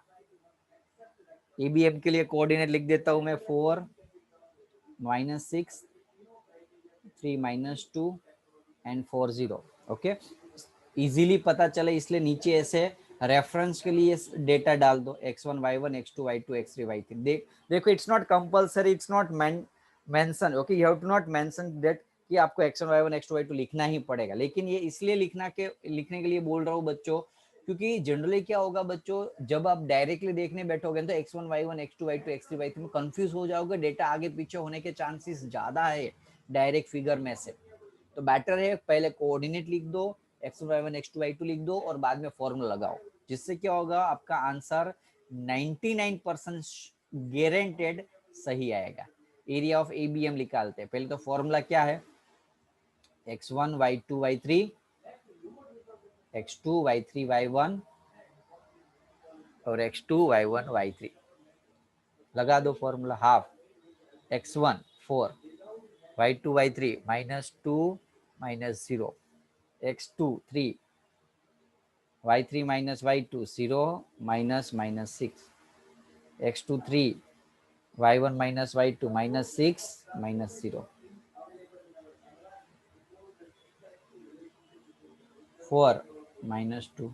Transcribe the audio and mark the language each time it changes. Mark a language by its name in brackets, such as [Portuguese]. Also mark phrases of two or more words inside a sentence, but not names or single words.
[Hindi] ए बी एम के लिए कोऑर्डिनेट लिख देता हूं मैं, 4 -6 3 -2 एंड 4 0। [English] OK, easily [Hindi] पता चले इसलिए नीचे ऐसे रेफरेंस के लिए डेटा डाल दो, [English] x1 y1 x2 y2 x3 y3। [Hindi] देखो [English] it's not compulsory, it's not mention, OK, you have to not mention that [Hindi] कि आपको x1 y1 x2 y2 लिखना ही पड़ेगा। लेकिन ये इसलिए लिखने के लिए बोल रहा हूँ बच्चों, क्योंकि जनरली क्या होगा बच्चों, जब आप डायरेक्टली देखने बैठोगे तो x1 y1 x2 y2 x3 y3 में कंफ्यूज हो जाओगे, डेटा आगे पीछे होने के चांसेस ज्यादा है [English] direct figure [Hindi] में से। तो बेटर है पहले कोऑर्डिनेट लिख दो, x1 y1 x2 y2 लिख दो और बाद में फॉर्मूला लगाओ, जिससे क्या होगा आपका आंसर 99% गारंटेड सही आएगा। [English] area of ABM [Hindi] निकालते हैं। पहले तो फॉर्मूला क्या है, [English] x1 y2 y3 x2 y3 y1 और x2 y1 y3। [Hindi] लगा दो फॉर्मूला, हाफ x1 4 y2 y3 -2 -0 x2 3 y3 minus y2 0 -6 x2 3 y1 minus y2 -6 -0 4 -2।